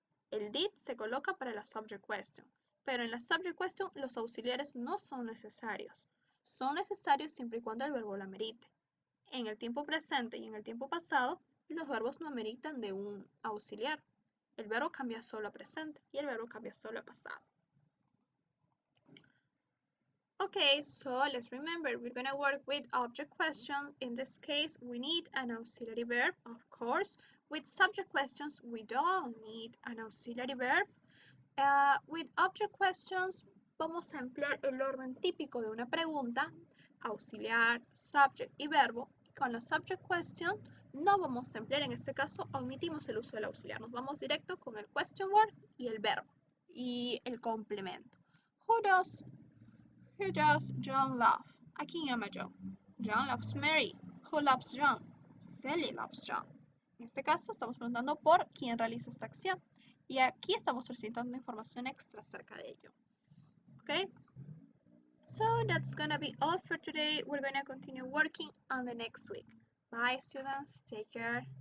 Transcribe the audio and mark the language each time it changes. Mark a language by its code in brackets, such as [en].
[es] El did se coloca para la subject question, pero en la subject question los auxiliares no son necesarios. Son necesarios siempre y cuando el verbo lo amerite. En el tiempo presente y en el tiempo pasado, los verbos no ameritan de un auxiliar. El verbo cambia solo a presente y el verbo cambia solo a pasado. [en] Okay, so let's remember, we're going to work with object questions. In this case, we need an auxiliary verb, of course. With subject questions, we don't need an auxiliary verb. With object questions, [es] vamos a emplear el orden típico de una pregunta, auxiliar, subject y verbo. Con la subject question no vamos a emplear, en este caso, omitimos el uso del auxiliar. Nos vamos directo con el question word y el verbo y el complemento. [en] Who does John love? [es] ¿A quién ama John? [en] John loves Mary. Who loves John? Sally loves John. [es] En este caso estamos preguntando por quién realiza esta acción. Y aquí estamos solicitando información extra acerca de ello. [en] Okay? So that's gonna be all for today. We're gonna continue working on the next week. Bye students. Take care.